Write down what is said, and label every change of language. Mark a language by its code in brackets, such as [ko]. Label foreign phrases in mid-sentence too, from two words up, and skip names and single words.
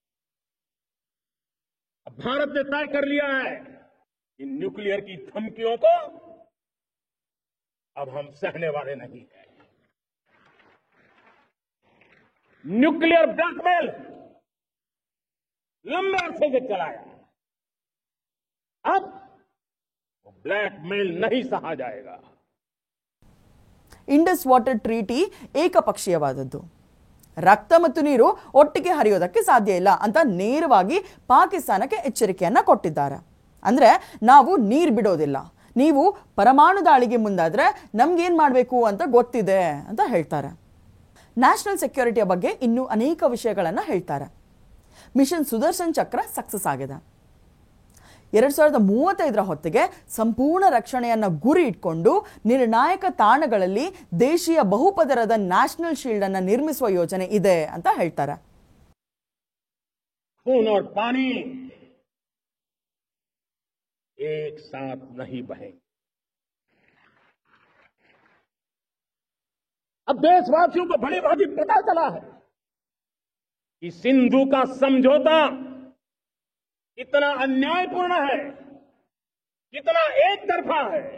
[hi] अब भारत ने तय कर लिया है कि न्यूक्लियर की धमकियों को अब हम सहने वाले नहीं हैं. [en] nuclear blackmail [hi] लंबे अरसे से चलाया, अब वो ब्लैकमेल नहीं सहा जाएगा. [kn] ಇಂಡಸ್ ವಾಟರ್ ಟ್ರೀಟಿ ಏಕಪಕ್ಷೀಯವಾದದ್ದು. ರಕ್ತ ಮತ್ತು ನೀರು ಒಟ್ಟಿಗೆ ಹರಿಯೋದಕ್ಕೆ ಸಾಧ್ಯ ಇಲ್ಲ ಅಂತ ನೇರವಾಗಿ ಪಾಕಿಸ್ತಾನಕ್ಕೆ ಎಚ್ಚರಿಕೆಯನ್ನ ಕೊಟ್ಟಿದ್ದಾರೆ. ಅಂದ್ರೆ ನಾವು ನೀರು ಬಿಡೋದಿಲ್ಲ, ನೀವು ಪರಮಾಣು ದಾಳಿಗೆ ಮುಂದಾದ್ರೆ ನಮ್ಗೇನ್ ಮಾಡಬೇಕು ಅಂತ ಗೊತ್ತಿದೆ ಅಂತ ಹೇಳ್ತಾರೆ. [en] national security [kn] ಬಗ್ಗೆ ಇನ್ನೂ ಅನೇಕ ವಿಷಯಗಳನ್ನ ಹೇಳ್ತಾರೆ. ಮಿಷನ್ ಸುದರ್ಶನ್ ಚಕ್ರ ಸಕ್ಸಸ್ ಆಗಿದೆ. 2035ರ ಹೊತ್ತಿಗೆ ಸಂಪೂರ್ಣ ರಕ್ಷಣೆಯನ್ನ ಗುರಿ ಇಟ್ಕೊಂಡು ನಿರ್ಣಾಯಕ ತಾಣಗಳಲ್ಲಿ ದೇಶೀಯ ಬಹುಪದರದ [en] national shield [kn] ಅನ್ನ ನಿರ್ಮಿಸುವ ಯೋಜನೆ ಇದೆ ಅಂತ ಹೇಳ್ತಾರೆ. [hi] खून और पानी एक साथ नहीं बहेंगे. अब देशवासियों को भली भांति पता चला है कि सिंधु का समझौता इतना अन्यायपूर्ण है, इतना एक तरफा है।